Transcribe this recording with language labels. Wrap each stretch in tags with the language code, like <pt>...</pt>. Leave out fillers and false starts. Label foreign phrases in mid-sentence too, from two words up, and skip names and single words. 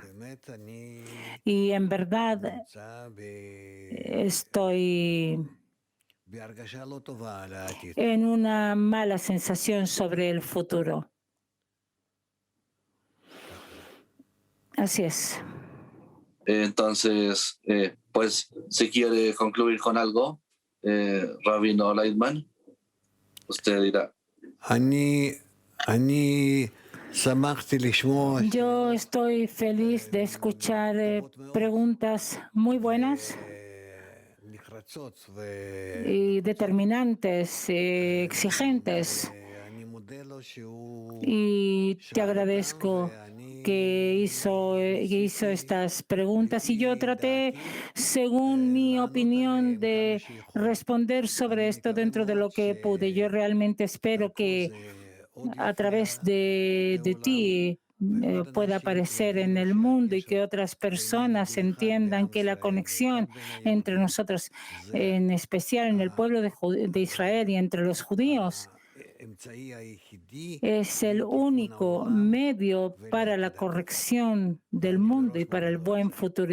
<es>Y en verdad estoy en una mala sensación sobre el futuro. Así es. Entonces, pues, si quiere concluir con algo, Rabino Leitman. Usted dirá.</es> <he>אני שמחתי לשמוע</he> <es>Yo estoy feliz de escuchar preguntas muy buenas</es> <he>נחרצות</he> <es>y determinantes, exigentes.</es> <he>ואני מודה לו שהוא</he> <es>Y te agradezco que hizo estas preguntas y yo traté, según mi opinión, de responder sobre esto dentro de lo que pude. Yo realmente espero que a través de ti pueda aparecer en el mundo y que otras personas entiendan que la conexión entre nosotros, en especial en el pueblo de Israel y entre los judíos, es el único medio para la corrección del mundo y para el buen futuro.</es>